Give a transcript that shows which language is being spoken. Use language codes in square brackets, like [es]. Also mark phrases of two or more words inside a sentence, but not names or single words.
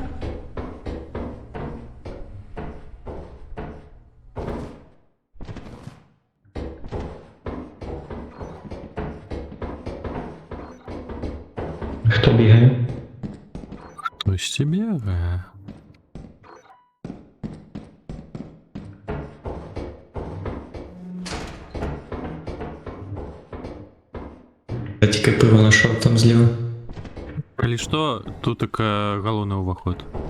[uk] Хто бігає? Хтось бігає. Я тільки пиво знайшов там зліва. [be] Калі што, тут такі галоўны ўваход.